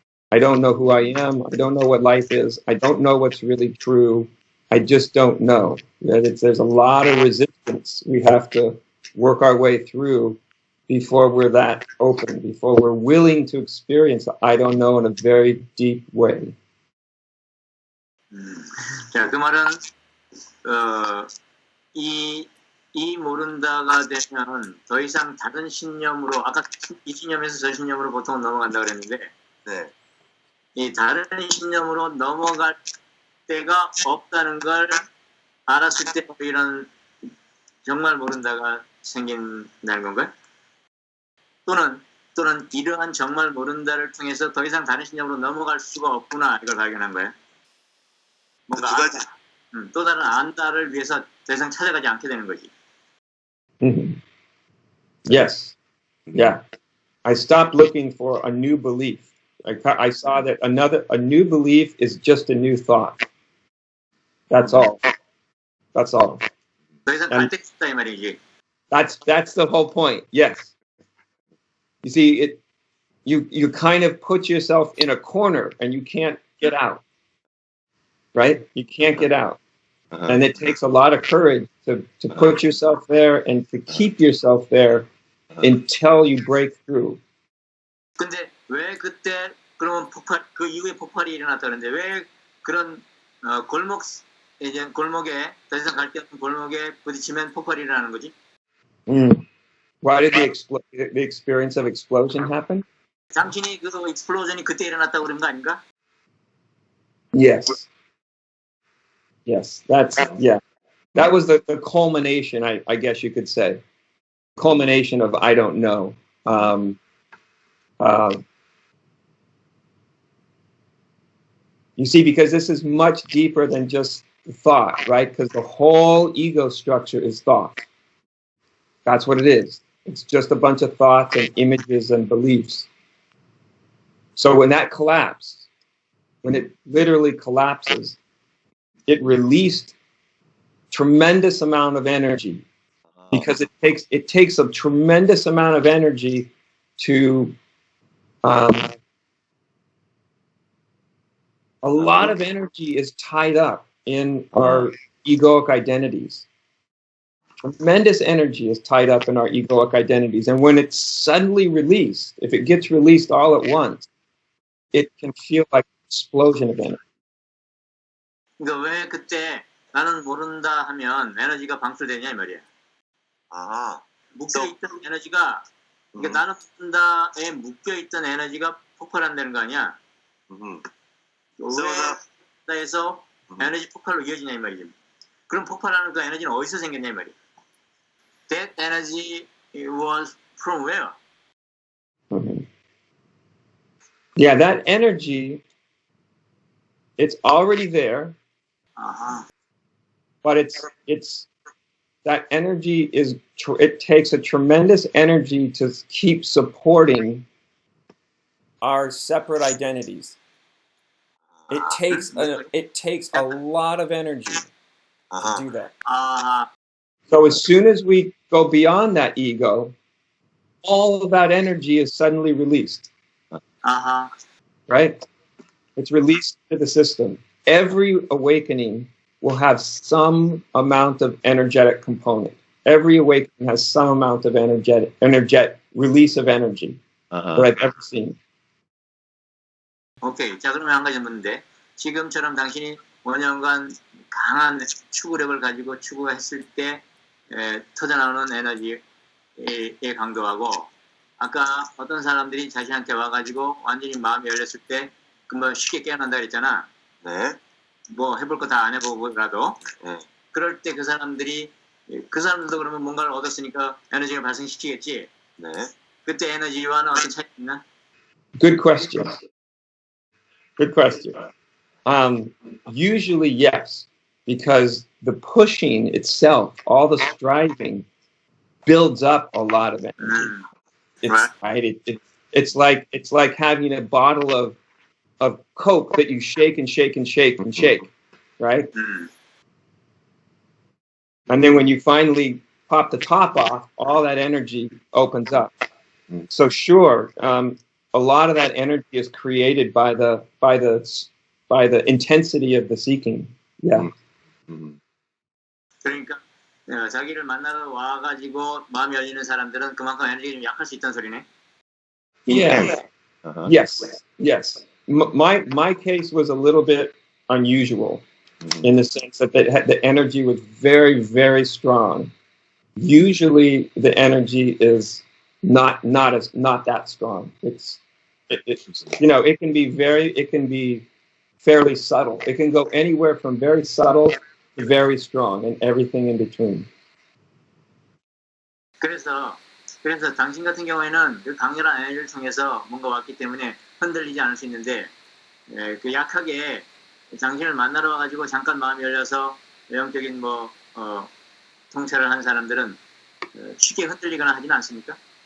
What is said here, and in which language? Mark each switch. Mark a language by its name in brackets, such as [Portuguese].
[English] I don't know who I am. I don't know what life is. I don't know what's really true. I just don't know. There's a lot of resistance we have to work our way through before we're that open, before we're willing to experience the I don't know in a very deep way. [Korean] 자, 그 말은 이 모른다가 되면 더 이상 다른 신념으로, 아까 이 신념에서 저 신념으로 보통 넘어간다고 그랬는데, 네. 이 다른 신념으로 넘어갈 때가 없다는 걸 알았을 때 이런 정말 모른다가 생긴다는 건가요? 또는 이러한 정말 모른다를 통해서 더 이상 다른 신념으로 넘어갈 수가 없구나, 이걸 발견한 거예요. 뭔가 두 가지. 또 다른 안다를 위해서 더 이상 찾아가지 않게 되는 거지. [English] Yes. Yeah. I stopped looking for a new belief. I saw that a new belief is just a new thought. That's all. That's all. [Korean] 더 이상 갈 데가 없다, 이 말이지. [English] That's the whole point. Yes. You see, you kind of put yourself in a corner and you can't get out. Right? You can't get out. And it takes a lot of courage to put yourself there and to keep yourself there until you break through. [Korean] 근데 왜 그때 그러면 그 이후에 폭발이 일어났다 그러는데 왜 그런 골목에 더 이상 갈 데 없는 골목에 부딪히면 폭발이 일어나는 거지? [English] Why did the experience of explosion happen? [Korean] 당신이 그 익스플로전이 그때 일어났다고 그런 거 아닌가? [English] Yes. That was the culmination, I guess you could say. Culmination of I don't know. You see, because this is much deeper than just thought, right? Because the whole ego structure is thought. That's what it is. It's just a bunch of thoughts and images and beliefs. So when that collapsed, when it literally collapses, it released tremendous amount of energy, because it takes a tremendous amount of energy to a lot of energy is tied up in our egoic identities. Tremendous energy is tied up in our egoic identities, and when it's suddenly released, if it gets released all at once, it can feel like an explosion of energy. [Korean] 그러니까 왜 그때 나는 모른다 하면 에너지가 방출되냐 이 말이야. 묶여있던 에너지가, 그러니까 나는 모른다에 묶여있던 에너지가 폭발한다는 거 아니야. 왜 에서 에너지 폭발로 이어지냐 이 말이지. 그럼 폭발하는 그 에너지는 어디서 생겼냐 이 말이야. [English] That energy was from where? Yeah, that energy, it's already there. But it's that energy it takes a tremendous energy to keep supporting our separate identities. It takes a lot of energy to do that. So as soon as we go beyond that ego, all of that energy is suddenly released. Right? It's released to the system. Every awakening will have some amount of energetic component. Every awakening has some amount of energetic release of energy that I've ever seen. [Korean] 오케이. 자, 그러면 한 가지 묻는데, 지금처럼 당신이 5년간 강한 추구력을 가지고 추구했을 때 터져나오는 에너지의 강도하고, 아까 어떤 사람들이 자신한테 와가지고 완전히 마음이 열렸을 때 그 뭐 쉽게 깨어난다 그랬잖아. 네. 뭐 해볼 거 다 안 해보고라도. 네. 그럴 때 그 사람들도 그러면 뭔가를 얻었으니까 에너지를 발생시키겠지. 네. 그때 에너지와는 어떤 차이가 있나? [English] Good question. Good question. Usually, yes, because the pushing itself, all the striving, builds up a lot of energy. It's right. It's like having a bottle of Coke that you shake and shake and shake and shake, right? And then when you finally pop the top off, all that energy opens up. So sure, a lot of that energy is created by the intensity of the seeking. Yeah. [Korean] 그러니까 자기를 만나러 와가지고 마음이 열리는 사람들은 그만큼 에너지가 좀 약할 수 있다는 소리네. [English] Yeah. Uh-huh. Yes. My case was a little bit unusual in the sense that the energy was very, very strong. Usually, the energy is not that strong. It's it can be fairly subtle. It can go anywhere from very subtle to very strong, and everything in between. [Korean] 그래서 당신 같은 경우에는 그 강렬한 에너지를 통해서 뭔가 왔기 때문에 흔들리지 않을 수 있는데 그 약하게 당신을 만나러 와가지고 잠깐 마음이 열려서 영적인 통찰을 한 사람들은 쉽게 흔들리거나 하지는 않습니까?